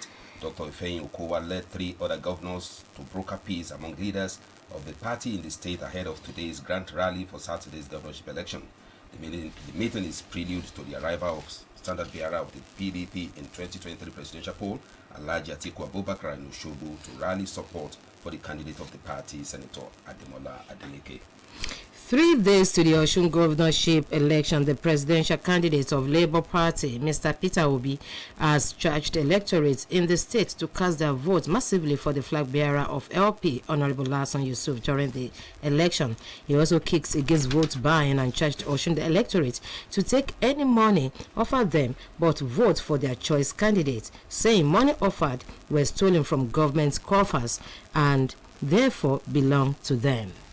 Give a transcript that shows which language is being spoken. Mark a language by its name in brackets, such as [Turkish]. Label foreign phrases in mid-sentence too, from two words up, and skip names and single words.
[English] Dr. Ifeanyi Okowa led 3 other governors to broker peace among leaders of the party in the state ahead of today's grand rally for Saturday's governorship election. The meeting is prelude to the arrival of standard bearer of the PDP in 2023 presidential poll, Alhaji Atiku Abubakar in Osogbo, to rally support for the candidate of the party, Senator Ademola Adeleke. 3 days to the Osun governorship election, the presidential candidate of Labour Party, Mr. Peter Obi, has charged electorates in the state to cast their votes massively for the flag bearer of LP, Honorable Lasan Yusuf, during the election. He also kicks against vote buying and charged Osun the electorate to take any money offered them but vote for their choice candidate, saying money offered were stolen from government coffers and therefore belong to them.